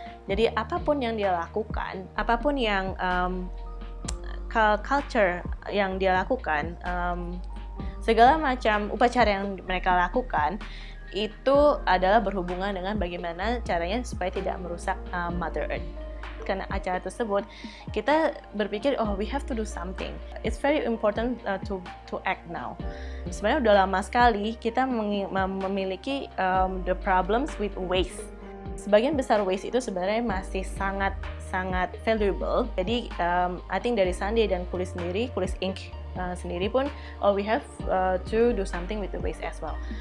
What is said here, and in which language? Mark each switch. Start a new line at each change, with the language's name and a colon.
Indonesian: Jadi apapun yang dia lakukan, apapun yang culture yang dia lakukan, segala macam upacara yang mereka lakukan itu adalah berhubungan dengan bagaimana caranya supaya tidak merusak Mother Earth. Karena acara tersebut, kita berpikir,
English: oh, we have to do something. It's very important to act now.
Indonesian: Sebenarnya udah lama sekali kita memiliki
English: the problems with waste.
Indonesian: Sebagian besar waste itu sebenarnya masih sangat valuable. Jadi,
English: I think
Indonesian: dari Sandi dan Kulis sendiri, Kulis Inc. Sendiri pun,
English: we have to do something with the waste as well.